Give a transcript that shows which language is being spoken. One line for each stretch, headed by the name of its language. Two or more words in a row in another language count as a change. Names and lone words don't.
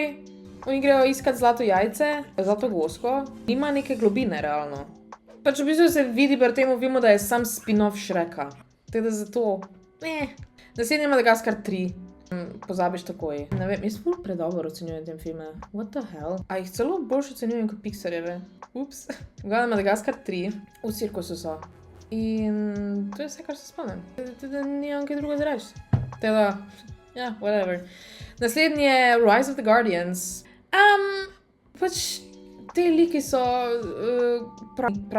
Slovenian: Oni grejo iskat zlato jajce, zlato gosko. Nima neke globine, realno. Pač v bistvu se vidi pri tem filmu, da je sam spin-off Shreka. Tako da zato, Naslednji je Madagaskar 3. Pozabiš takoj. Ne vem, jaz ful predobro ocenjujem tem filme.
English: What the hell?
Slovenian: A jih celo boljše ocenjujem kot Pixarjeve. Ups. Gledam Madagaskar 3. V cirkusu so. In to je vse, kar se spomnim. Teda nimam kaj drugo zreči. Teda, ja, whatever. Naslednji je Rise of the Guardians. Pač te liki so praznični.